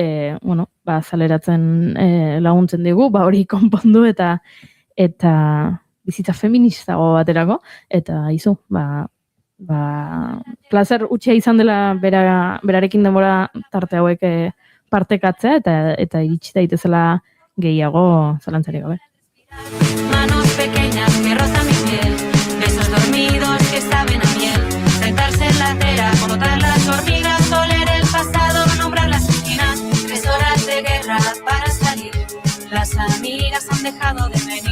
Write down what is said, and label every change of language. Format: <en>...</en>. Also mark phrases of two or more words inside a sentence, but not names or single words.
<eu>zaleratzen laguntzen digu, hori konpondu eta bizitza feministago baterako, eta izu, plazer utxea izan dela berarekin denbora tarte hauek partekatzea, eta iritsi daitezela gehiago zalantzarik gabe.</eu> <es>Manos pequeñas que rozan mi piel, besos dormidos que saben a miel, sentarse en la acera, contar las hormigas, oler el pasado, nombrar las esquinas, 3 horas de guerra, Mis amigas han dejado de venir.</es>